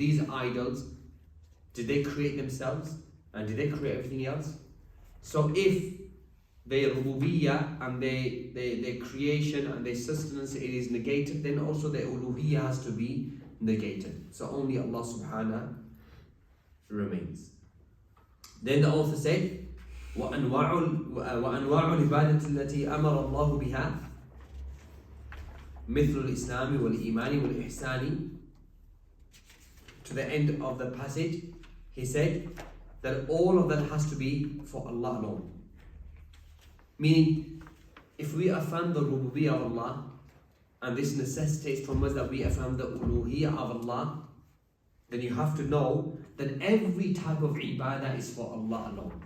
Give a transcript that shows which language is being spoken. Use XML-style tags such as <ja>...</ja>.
<en>These idols, did they create themselves, and did they create everything else? So if their rububiyyah and their creation and their sustenance, it is negated, then also their uluhiyyah has to be negated. So only Allah subhanahu remains.</en> <ar>Then the author said, وأنواع العبادة التي أمر الله بها مثل الإسلام والإيمان والإحسان.</ar> <en>To the end of the passage, he said that all of that has to be for Allah alone. Meaning, if we affirm the rububiyyah of Allah, and this necessitates from us that we affirm the uluhiyyah of Allah, then you have to know that every type of ibadah is for Allah alone.</en>